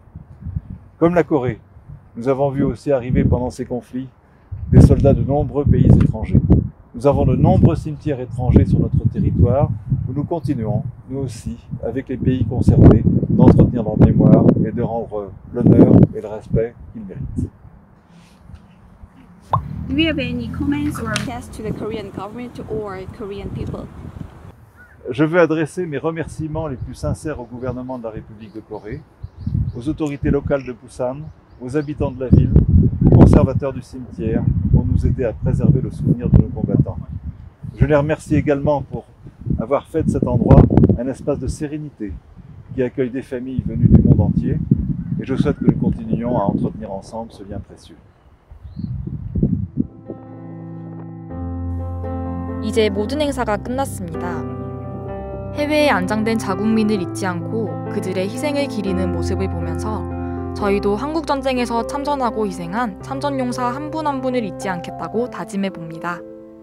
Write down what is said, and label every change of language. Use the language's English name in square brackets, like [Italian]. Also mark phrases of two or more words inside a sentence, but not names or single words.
[French] Comme la Corée, nous avons vu aussi arriver pendant ces conflits des soldats de nombreux pays étrangers. Nous avons de nombreux cimetières étrangers sur notre territoire où nous continuons, nous aussi, avec les pays concernés, d'entretenir leur mémoire et de rendre l'honneur et le respect qu'ils méritent. [English] Do you have any comments or requests to the Korean government or Korean people? [French] Je veux adresser mes remerciements les plus sincères au gouvernement de la République de Corée, aux autorités locales de Busan, aux habitants de la ville, aux conservateurs du cimetière pour nous aider à préserver le souvenir de nos combattants. Je les remercie également pour avoir fait de cet endroit un espace de sérénité qui accueille des familles venues du monde entier et je souhaite que nous continuions à entretenir ensemble ce lien précieux. [Korean] 이제 모든 행사가 끝났습니다. 해외에 안장된 자국민을 잊지 않고 그들의 희생을 기리는 모습을 보면서 저희도 한국전쟁에서 참전하고 희생한 참전용사 한 분 한 분을 잊지 않겠다고 다짐해 봅니다.